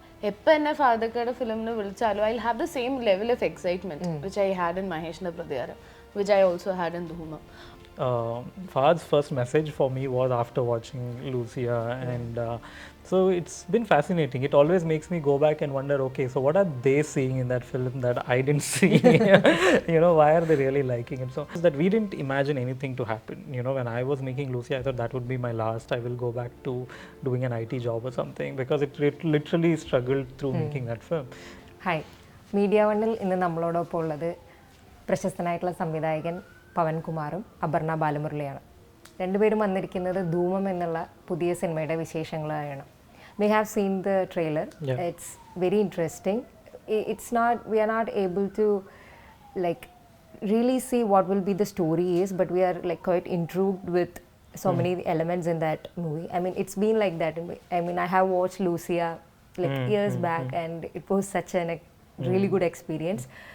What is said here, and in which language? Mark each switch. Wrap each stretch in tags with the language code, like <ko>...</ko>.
<ml>എപ്പോൾ എന്നെ ഫാദർക്കയുടെ ഫിലിമിന് വിളിച്ചാലും</ml> <en>I have the same level of excitement which I had in Maheshinte Prathikaram, which I also had in Dhoomam. Fahad's first message for me was after watching Lucia, and so it's been fascinating. It always makes me go back and wonder, okay, so what are they seeing in that film that I didn't see? You know, why are they really liking it? So that we didn't imagine anything to happen. You know, when I was making Lucia, I thought that would be my last. I will go back to doing an IT job or something, because it literally struggled through making that film.</en> <ml>Hi, MediaOne ഇന്ന് നമ്മളോടൊപ്പം ഉള്ളത് പ്രശസ്തനായിട്ടുള്ള സംവിധായകൻ പവൻ കുമാറും അപർണ ബാലമുരളിയാണ്. രണ്ടുപേരും വന്നിരിക്കുന്നത് ധൂമം എന്നുള്ള പുതിയ സിനിമയുടെ വിശേഷങ്ങളായാണ്.</ml> <en>We have seen the trailer. Yeah. It's very interesting. We are not able to like really see what will be the story is, but we are like quite intrigued with so many elements in that movie. I mean, it's been like that. I mean, I have watched Lucia like years back, and it was such a really good experience.</en>